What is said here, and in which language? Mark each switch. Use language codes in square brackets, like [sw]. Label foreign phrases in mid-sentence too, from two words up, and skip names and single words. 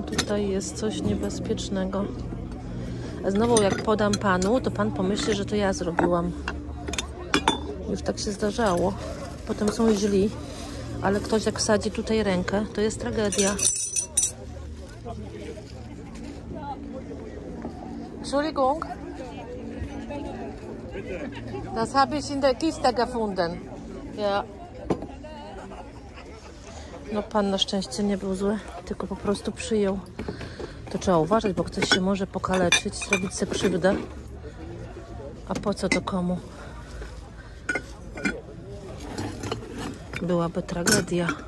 [pl] tutaj jest coś niebezpiecznego. A znowu jak podam panu, to pan pomyśli, że to ja zrobiłam. Już tak się zdarzało. Potem są źli, ale ktoś jak wsadzi tutaj rękę, to jest tragedia. [de] Entschuldigung. Das habe ich in der Kiste gefunden. Ja. [pl] No pan na szczęście nie był zły, tylko po prostu przyjął. To trzeba uważać, bo ktoś się może pokaleczyć, zrobić sobie krzywdę. A po co to komu? Byłaby tragedia.